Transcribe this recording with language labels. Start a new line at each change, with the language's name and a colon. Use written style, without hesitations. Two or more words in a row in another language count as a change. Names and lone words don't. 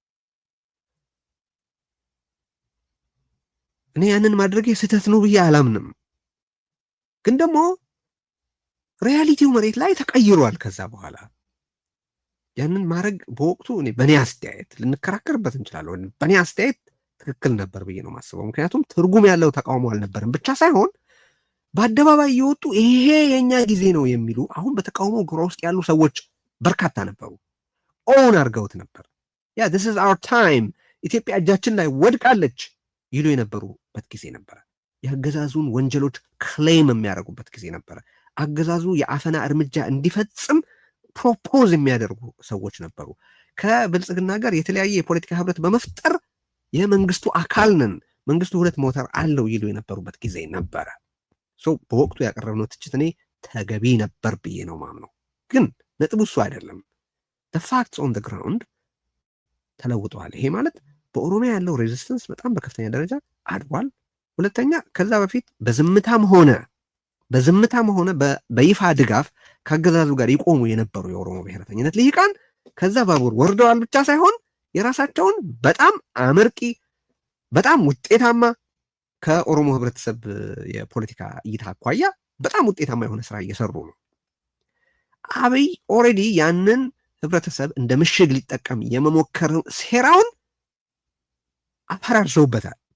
Amharic: እኔ ያንን ማድረጌ ስህተት ነው ብዬ አላምንም። ግን ደግሞ ሪያሊቲው መሬት ላይ ተቀይሯል። ከዛ በኋላ ያንን ማድረግ በወቅቱ እኔ በእኔ አስተያየት ልንከራከርበት እንችላለን። በእኔ አስተያየት ትክክል ነበር ብዬ ነው የማስበው። ምክንያቱም ትርጉም ያለው ተቃውሞ አልነበርም ብቻ ሳይሆን በአደባባይ እየወጡ ይሄ የኛ ጊዜ ነው የሚሉ አሁን በተቃውሞ ግራ ውስጥ ያሉ ሰዎች በርካታ ነበሩ። ኦን አድርገውት ነበር። ያ
English: this is our time
Amharic: ኢትዮጵያ እጃችን ላይ ወድቃለች ይሉ የነበሩበት ጊዜ ነበረ። የአገዛዙን ወንጀሎች ክሌም የሚያደርጉበት ጊዜ ነበረ። አገዛዙ የአፈና እርምጃ እንዲፈጽም ፕሮፖዝ የሚያደርጉ ሰዎች ነበሩ። ከብልጽግና ጋር የተለያየ የፖለቲካ ህብረት በመፍጠር የመንግስቱ አካል ነን፣ መንግስቱ ሁለት ሞተር አለው ይሉ የነበሩበት ጊዜ ነበረ። በወቅቱ ያቀረብነው ትችት እኔ ተገቢ ነበር ብዬ ነው ማምነው። ግን ነጥቡ እሱ አይደለም።
English: the facts on the ground
Amharic: ተለውጠዋል። ይሄ ማለት በኦሮሚያ ያለው ሬዚስተንስ በጣም በከፍተኛ ደረጃ አድጓል። ሁለተኛ ከዛ በፊት በዝምታም ሆነ በይፋ ድጋፍ ከአገዛዙ ጋር ይቆሙ የነበሩ የኦሮሞ ብሔረተኝነት ልሂቃን ከዛ ባቡር ወርደዋል ብቻ ሳይሆን የራሳቸውን በጣም አመርቂ በጣም ውጤታማ ከኦሮሞ ህብረተሰብ የፖለቲካ እይታ አኳያ በጣም ውጤታማ የሆነ ስራ እየሰሩ ነው። አብይ ኦልሬዲ ያንን ህብረተሰብ እንደ ምሽግ ሊጠቀም የመሞከር ሴራውን አፈራርሰውበታል።